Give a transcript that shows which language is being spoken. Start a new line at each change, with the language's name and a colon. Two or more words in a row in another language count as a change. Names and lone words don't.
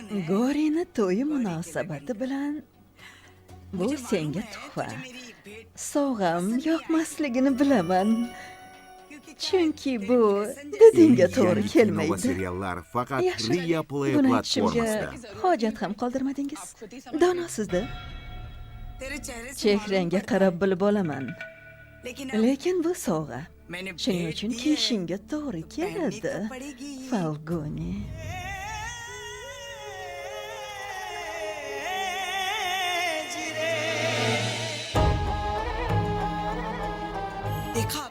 Uzbek: Gorini to'yi munosabati bilan bu senga tuhfa. Sovg'am yoqmasligini bilaman. Chunki bu didingga to'g'ri kelmaydi. Seriallar faqat Yaxshi, Ria Play buni aytishimga platformasida. hojat ham qoldirmadingiz. Donosizda.
Hindi: तेरे चेहरे से
Uzbek: Chehrangga qarab bilib olaman.
Hindi: लेकिन
Uzbek: Lekin bu sovg'a.
Hindi: मैंने
Uzbek: Shuning uchun kiyishingga to'g'ri keladi. Falguni.
Hindi: देखा